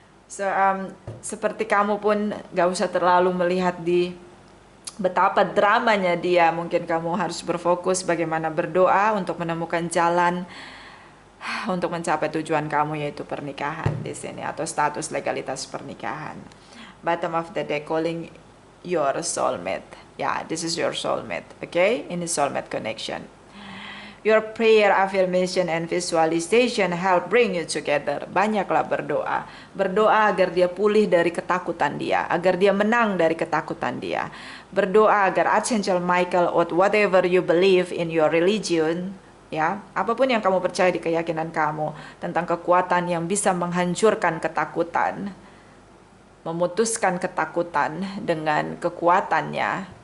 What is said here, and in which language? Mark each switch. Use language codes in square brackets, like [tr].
[id] So seperti kamu pun gak usah terlalu melihat di betapa dramanya dia. Mungkin kamu harus berfokus bagaimana berdoa untuk menemukan jalan untuk mencapai tujuan kamu, yaitu pernikahan di sini atau status legalitas pernikahan. [en] Bottom of the deck calling your soulmate. Yeah, this is your soulmate, okay? In the soulmate connection. Your prayer, affirmation, and visualization help bring you together. [id] Banyaklah berdoa. Berdoa agar dia pulih dari ketakutan dia, agar dia menang dari ketakutan dia. Berdoa agar Archangel Michael [en] or whatever you believe in your religion, [id] ya, apapun yang kamu percaya di keyakinan kamu tentang kekuatan yang bisa menghancurkan ketakutan, memutuskan ketakutan dengan kekuatannya.